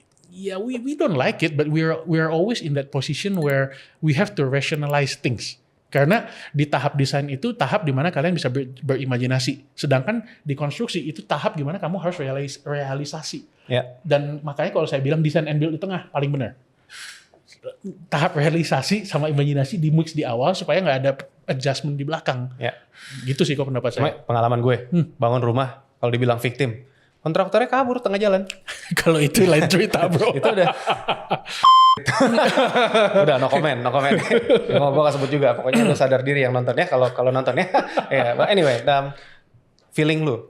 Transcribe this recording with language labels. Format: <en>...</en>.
<en>Yeah, we don't like it, but we are always in that position where we have to rationalize things.</en> <id>Karena di tahap desain itu tahap di mana kalian bisa berimajinasi. Sedangkan di konstruksi itu tahap di mana kamu harus realisasi. Yeah. Dan makanya kalau saya bilang design and build di tengah paling benar. Tahap realisasi sama imajinasi di mix di awal supaya nggak ada adjustment di belakang. Yeah. Gitu sih kok pendapat saya. Pengalaman gue, bangun rumah kalau dibilang victim. Kontraktornya kabur tengah jalan. Kalau itu lain cerita bro. Itu udah. Udah no comment. Gue gak sebut juga. Pokoknya lu sadar diri yang nontonnya. Kalau nontonnya.</id> <en>Yeah, but anyway, feeling lu.</en>